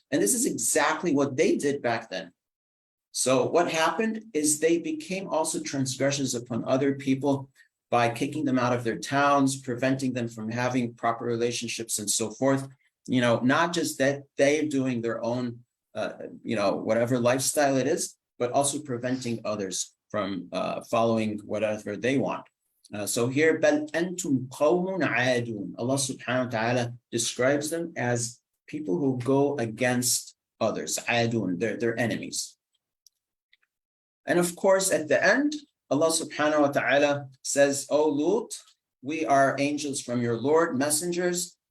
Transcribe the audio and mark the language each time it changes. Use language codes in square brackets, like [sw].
[en] And this is exactly what they did back then. So what happened is they became also transgressors upon other people by kicking them out of their towns, preventing them from having proper relationships and so forth. Not just that they're doing their own, whatever lifestyle it is, but also preventing others from following whatever they want. So here, [ar] بَلْ أَنْتُمْ قَوْمٌ عَادُونَ. [en] Allah subhanahu wa ta'ala describes them as people who go against others. عَادُون, they're enemies. And of course, at the end, Allah subhanahu wa ta'ala says, O Lut, we are angels from your Lord, messengers.